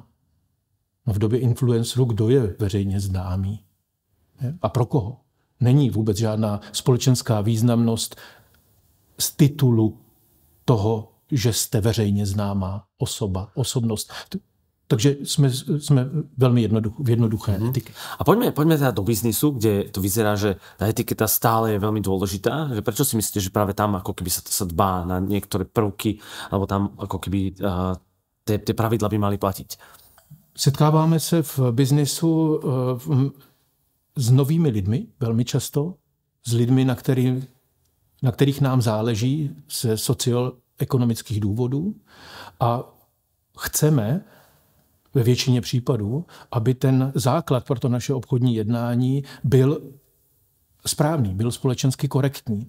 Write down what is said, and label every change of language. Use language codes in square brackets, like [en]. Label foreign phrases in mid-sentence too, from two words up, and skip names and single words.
[cs] No v době influencerů kdo je veřejně známý? A pro koho? Není vůbec žádná společenská významnost z titulu toho, že jste veřejně známá osobnost. Takže jsme velmi jednoduché etiky. [sk] A poďme teda do biznisu, kde to vyzerá, že tá etiketa stále je veľmi dôležitá. Že prečo si myslíte, že práve tam ako keby sa dbá na niektoré prvky, alebo tam ako keby tie pravidla by mali platiť? [cs] Setkáváme se v biznisu s novými lidmi, velmi často, s lidmi, na kterých nám záleží ze socioekonomických důvodů a chceme ve většině případů, aby ten základ pro to naše obchodní jednání byl správný, byl společensky korektní.